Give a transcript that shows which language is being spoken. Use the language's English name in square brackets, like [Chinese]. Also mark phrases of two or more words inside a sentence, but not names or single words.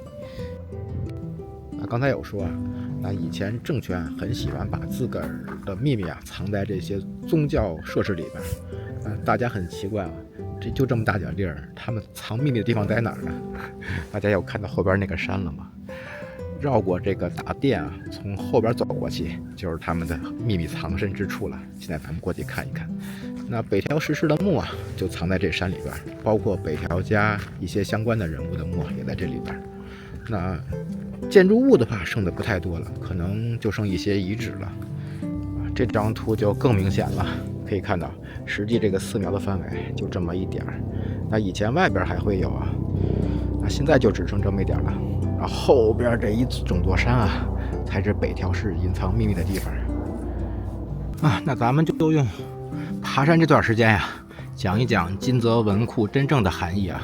[Chinese] 剛才有說啊，那以前政權很喜歡把自個兒的秘密啊藏在這些宗教設施裡邊。大家很奇怪啊，就這麼大點地兒，他們藏秘密的地方在哪兒呢？大家有看到後邊那個山了嗎？繞過這個大殿啊，從後邊走過去，就是他們的秘密藏身之處了。現在咱們過去看一看。那北条氏的墓啊，就藏在这山里边，包括北条家一些相关的人物的墓也在这里边。那建筑物的话，剩的不太多了，可能就剩一些遗址了。这张图就更明显了，可以看到，实际这個寺廟的範圍就這麼一點兒。那以前外邊還會有啊，那現在就只剩這麼一點了。然後後邊這一整座山啊，才是北條氏隱藏秘密的地方啊。那咱們就用爬山這段時間呀，講一講金澤文庫真正的含義啊。